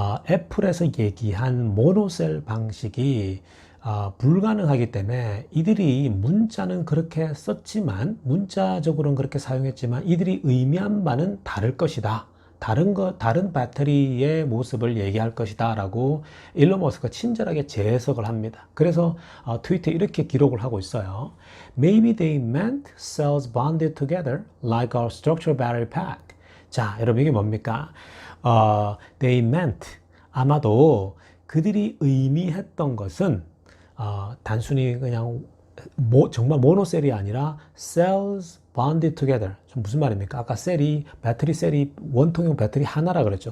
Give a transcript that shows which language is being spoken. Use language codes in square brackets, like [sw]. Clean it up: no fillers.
[ko] 애플에서 얘기한 모노셀 방식이 불가능하기 때문에 이들이 문자는 그렇게 썼지만, 문자적으로는 그렇게 사용했지만 이들이 의미한 바는 다를 것이다. 다른 배터리의 모습을 얘기할 것이다 라고 일론 머스크가 친절하게 재해석을 합니다. 그래서 트위터에 이렇게 기록을 하고 있어요. [en] Maybe they meant cells bonded together like our structural battery pack. [ko] 자, 여러분, 이게 뭡니까? [en] They meant, [ko] 아마도 그들이 의미했던 것은 단순히 그냥 정말 모노셀이 아니라 [en] cells bonded together. [ko] 무슨 말입니까? 아까 배터리 셀이 원통형 배터리 하나라 그랬죠.